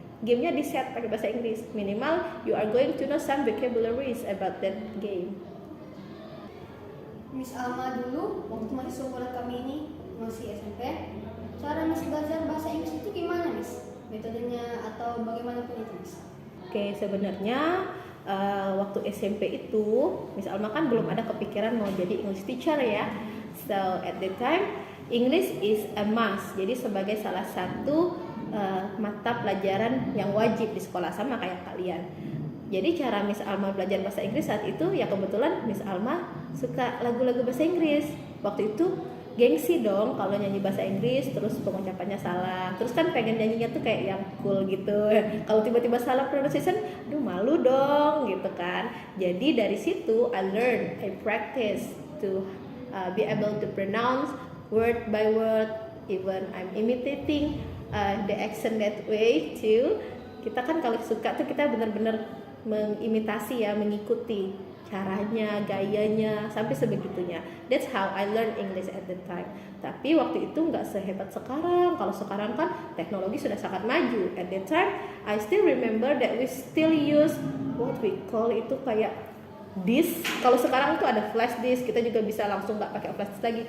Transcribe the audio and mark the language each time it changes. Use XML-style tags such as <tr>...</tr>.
<id>Gamenya di set pakai bahasa Inggris.</id> <en>Minimal you are going to know some vocabularies about that game.</en> <id>Miss Alma dulu waktu masih sekolah kami ini masih SMP, cara Miss belajar bahasa Inggris itu gimana Miss? Metodenya atau bagaimanapun itu Miss? Oke, sebenarnya waktu SMP itu Miss Alma kan belum ada kepikiran mau jadi English teacher ya.</id> <en>So at that time English is a must.</en> <id>Jadi sebagai salah satu mata pelajaran yang wajib di sekolah sama kayak kalian. Jadi cara Miss Alma belajar bahasa Inggris saat itu ya kebetulan Miss Alma suka lagu-lagu bahasa Inggris. Waktu itu gengsi dong kalau nyanyi bahasa Inggris terus pengucapannya salah. Terus kan pengen nyanyinya tuh kayak yang cool gitu. Kalau tiba-tiba salah pronunciation, aduh malu dong gitu kan. Jadi dari situ</id> <en>I practice to be able to pronounce word by word, even I'm imitating the accent that way too.</en> <id>Kita kan kalau suka tuh kita benar-benar mengimitasi ya, mengikuti caranya, gayanya sampai sebegitunya.</id> <en>That's how I learn English at the time.</en> <id>Tapi waktu itu nggak sehebat sekarang. Kalau sekarang kan teknologi sudah sangat maju.</id> <en>At that time I still remember that we still use what we call</en> <id>itu kayak</id> <en>disk.</en> <id>Kalau sekarang tuh ada flash disk, kita juga bisa langsung nggak pakai flash disk lagi.</id>